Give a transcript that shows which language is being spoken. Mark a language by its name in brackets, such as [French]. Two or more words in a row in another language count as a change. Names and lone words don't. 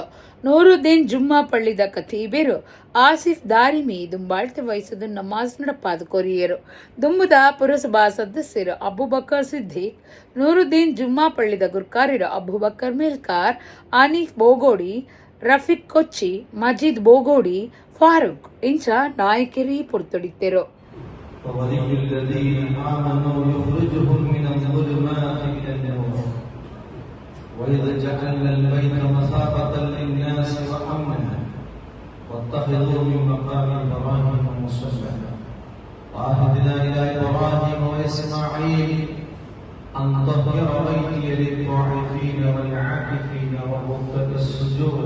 [Tulu] ನೂರುದ್ದೀನ್ ಜುಮ್ಮಾ ಪಳ್ಳಿದ ಕಥೀಬೇರು ಆಸಿಫ್ ದಾರಿಮಿ ದುಂಬಾಳ್ತೆ ವಹಿಸದು ನಮಾಜ್ ನಡಪಾದ ಕೊರಿಯರು. ದುಂಬುದ ಪುರಸಭಾ ಸದಸ್ಯರು ಅಬುಬಕರ್ ಸಿದ್ದಿಕ್, ನೂರುದ್ದೀನ್ ಜುಮ್ಮಾ ಪಳ್ಳಿದ ಗುರ್ಕಾರಿರು ಅಬುಬಕರ್ ಮೇಲ್ಕಾರ್, ಆನೀಫ್ ಬೋಗೋಡಿ, ರಫೀಕ್ ಕೊಚ್ಚಿ, ಮಜೀದ್ ಬೋಗೋಡಿ, ಫಾರೂಕ್ ಇಂಚ ನಾಯಕರಿ ಪುರ್ತೊಡಿತೆರು. [Arabic] وولي الذين آمنوا يخرجهم من الظلمات إلى النور وإذ جعلنا البيت مثابة للناس وأمنا واتخذوا من مقام إبراهيم مصلى وعهدنا إلى إبراهيم وإسماعيل أن طهر بيتي للطائفين والعاكفين والركع السجود.